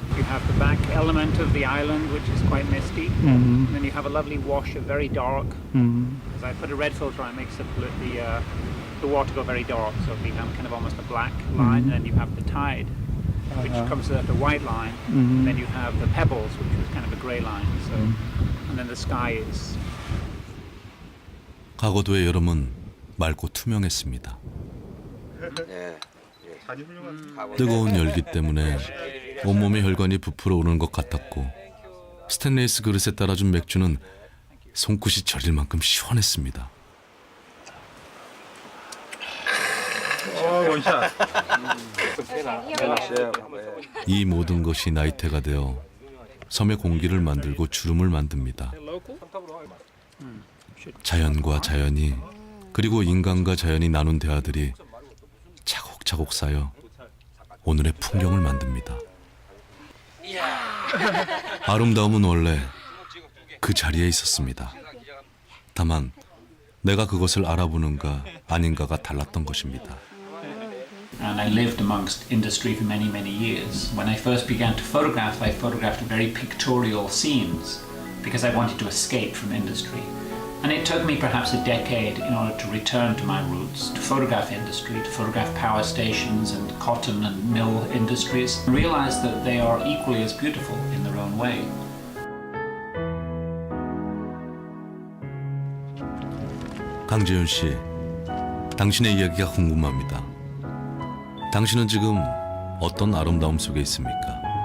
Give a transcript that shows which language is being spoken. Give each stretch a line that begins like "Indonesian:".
English: You have the back element of the island, which is quite misty. And then you have a lovely wash of very dark. As I put a red filter on, it makes the water go very dark, so it becomes kind of almost a black line. And then you have the tide, which comes at a white line. And then you have the pebbles, which is kind of a grey line. So, and then the sky is.
Korean: 가고도의 여름은 맑고 투명했습니다. 뜨거운 열기 때문에 온몸의 혈관이 부풀어 오르는 것 같았고 스테인리스 그릇에 따라준 맥주는 손끝이 저릴 만큼 시원했습니다. 원샷. 이 모든 것이 나이테가 되어 섬의 공기를 만들고 주름을 만듭니다. 자연과 자연이 그리고 인간과 자연이 나눈 대화들이 차곡차곡 쌓여 오늘의 풍경을 만듭니다. 아름다움은 원래 그 자리에 있었습니다. 다만 내가 그것을 알아보는가 아닌가가 달랐던 것입니다.
English: And I lived amongst industry for many, many years. When I first began to photograph, I photographed very pictorial scenes because I wanted to escape from industry. And it took me perhaps a decade in order to return to my roots, to photograph industry, to photograph power stations and cotton and mill industries, and realize that they are equally as beautiful in their own way.
Korean: 강재윤 씨, 당신의 이야기가 궁금합니다. 당신은 지금 어떤 아름다움 속에 있습니까?